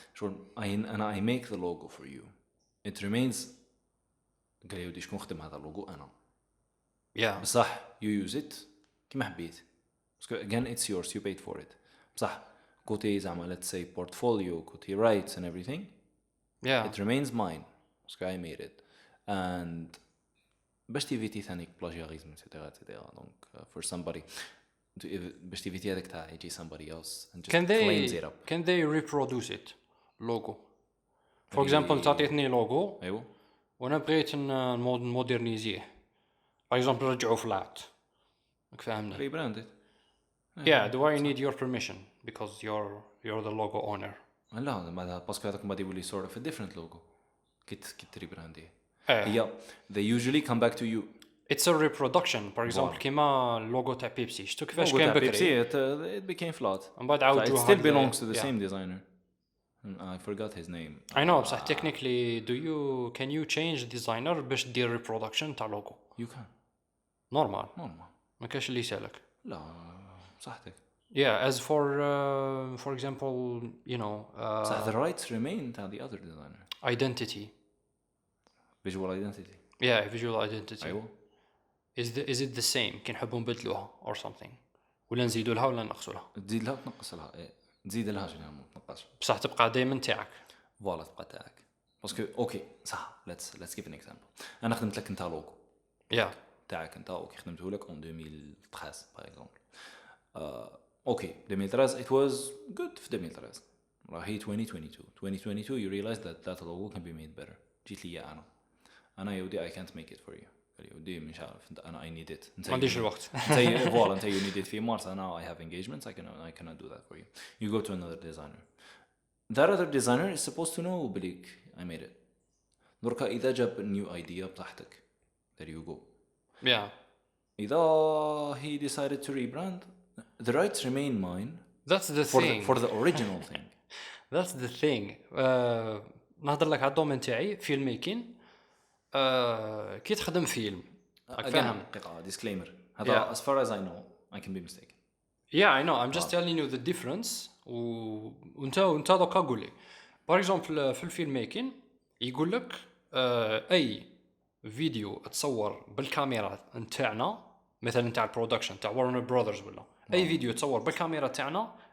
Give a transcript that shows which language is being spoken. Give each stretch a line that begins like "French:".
English: Sure, I make the logo for you. It remains
Arabic: قال يودي شكون خدم هذا اللوجو أنا.
English: Yeah.
Arabic: بصح
English: you use it
Arabic: كيما حبيت.
English: Again, it's yours. You paid for it.
Arabic: بصح كوتي زعما
English: let's say portfolio,
Arabic: كوتي
English: rights and everything. Yeah. It remains mine. I made it. And
Arabic: باش تيفيتي ثانيك
English: plagiarism etc.
French: Donc
English: for somebody.
Arabic: باش تيفيتي هذاك تاع يجي
English: somebody else and just claims it up. Can they reproduce it logo? For example
Arabic: تعطيتني لوجو ايوه وانا بغيت نمودرنيزيه
English: for example
Arabic: رجعوا فلات راك فاهمني
English: rebranded. Yeah, do I need your permission because you're the logo owner?
Arabic: لا ما باسكو هذاك بعد يولي
English: sort of a different logo
Arabic: كي تريبرانديه. هي
English: they usually come back to you. It's a reproduction.
Arabic: For example كيما اللوجو تاع بيبسي شفتو كيفاش كان بكري
English: it became flat.
Arabic: من بعد عاودوها.
English: It still belongs to the same designer. I forgot his name. I know
Arabic: بصح
English: technically can you change designer
Arabic: باش دير
English: reproduction
Arabic: تاع لوجو?
English: You can.
Arabic: normal ما كاش اللي يسالك. لا صحتك.
English: Yeah, as for example, you know, so the rights remain to the other designer. Identity. Visual identity. Yeah, visual identity.
Arabic: أيوة.
English: Is it the same?
Arabic: كي نحبوا نبدلوها
English: or something.
Arabic: ولا نزيدوا لها ولا نقصوا لها؟ تزيد لها تنقص لها. تزيد لها شنو ما تنقصش. بصح تبقى دائما تاعك. فوالا تبقى تاعك. باسكو اوكي صح
English: let's give an example.
Arabic: أنا خدمت لك أنت لوجو.
English: Yeah.
Arabic: تاعك أنت اوكي خدمته لك
French: en 2013 par exemple.
Arabic: اوكي 2013
English: it was good
Arabic: في 2013. راهي 2022
English: you realize that logo can be made better.
Arabic: جيت لي أنا يودي
English: I can't make it for you.
Arabic: يودي مش عارف أنا
English: I need it.
Arabic: ما عنديش الوقت. أنت فوالا أنت
English: you need it
Arabic: في مارس أنا
English: I have engagements I cannot do that for you. You go to another designer. That other designer is supposed to know
Arabic: بليك
English: I made it.
Arabic: دركا إذا جاب
English: new idea
Arabic: بتاعتك
English: there you go. Yeah.
Arabic: إذا
English: he decided to rebrand the rights remain mine. That's the thing. For the original thing. That's the thing.
Arabic: نهضر لك على الدومين تاعي فيلم ميكين. كي تخدم فيلم. فاهم.
English: disclaimer.
Arabic: هذا
English: as far as I know I can be mistaken. Yeah, I know. I'm just telling you the difference.
Arabic: وانت دوكا قول لي.
English: For example
Arabic: في الفيلم ميكين يقول لك أي فيديو تصور بالكاميرا نتاعنا مثلا تاع البرودكشن تاع وارنر براذرز ولا اي فيديو تصور بالكاميرا تاعنا